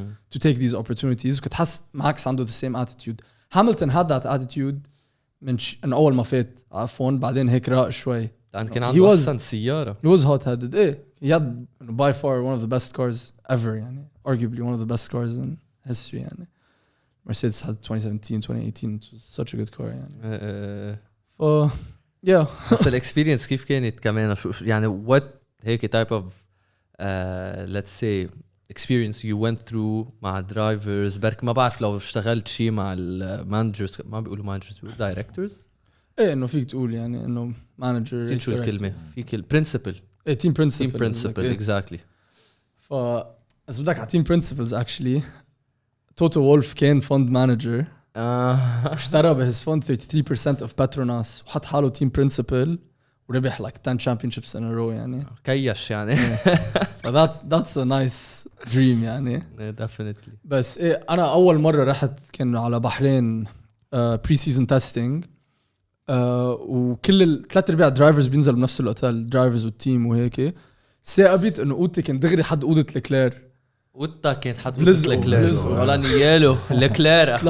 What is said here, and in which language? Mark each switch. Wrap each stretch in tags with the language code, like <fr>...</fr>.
<en>to take these opportunities</en> <ar>كنت حس ماكس عنده</ar> <en>the same attitude Hamilton had that attitude</en> <ar>من إنه أول ما فات عفوا بعدين هيك راق شوي لأن كان عنده أحسن سيارة</ar> <en>he was hot-headed he had by far one of the best cars ever يعني arguably one of the best cars in history يعني Mercedes had 2017 2018 it was such a good car يعني yeah</en> <ar>بس الاكسبيرينس كيف كانت كمان يعني what هيك</ar> <en>type of let's say experience you went through</en> <ar>مع drivers برك ما بعرف لو اشتغلت شيء مع المانجرز ما بيقولوا مانجرز بيقولوا دايركتورز انه فيك تقول يعني انه مانجر شو الكلمه في برنسبل تيم برنسبل exactly ف بس بدك على تيم برنسبلز actually توتو وولف كان فند مانجر اشترى بهز فوند</ar> <en>33% of Petronas</en> <ar>وحط حاله</ar> <en>team principal</en> <ar>وربح</ar> <en>like 10 championships in a row يعني.</en> <ar>كيش يعني.</ar> <en>that's a nice dream يعني. definitely.</en> <ar>بس إيه أنا أول مرة رحت كان على بحرين pre-season testing وكل 3/4 درايفرز بينزلوا بنفس الأوتيل درايفرز والتيم وهيك. ثاقبت إنه أوضتي كان دغري حد أوضة لكلير. وطا كانت حد لكلير ولا نيالو لكلير</ar>